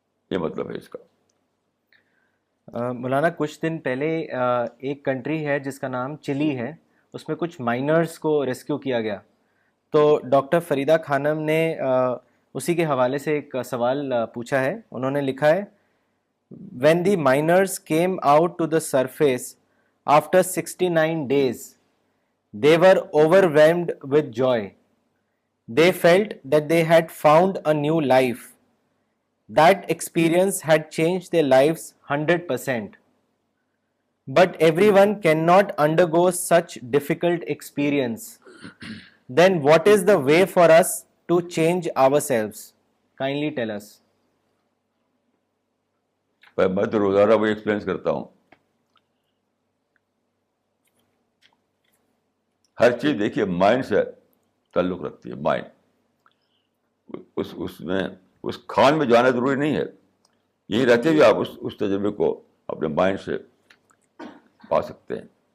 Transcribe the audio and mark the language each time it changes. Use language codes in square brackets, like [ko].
[ur] یہ مطلب ہے اس کا. مولانا کچھ دن پہلے ایک کنٹری ہے جس کا نام چلی ہے، اس میں کچھ مائنرز کو ریسکیو کیا گیا. تو ڈاکٹر فریدہ خانم نے اسی کے حوالے سے ایک سوال پوچھا ہے. انہوں نے لکھا ہے [en] when the miners came out to the surface after 69 days they were overwhelmed with joy. They felt that they had found a new life. That experience had changed their lives 100%. But everyone cannot undergo such difficult experience. Then what is the way for us to change ourselves? Kindly tell us. [ur] میں تو روزانہ وہی experience کرتا ہوں. ہر چیز دیکھیے mind سے تعلق رکھتی ہے. مائنڈ اس میں اس کھان میں جانا ضروری نہیں ہے، یہی رہتے ہوئے آپ اس تجربے کو اپنے مائنڈ سے پا سکتے ہیں.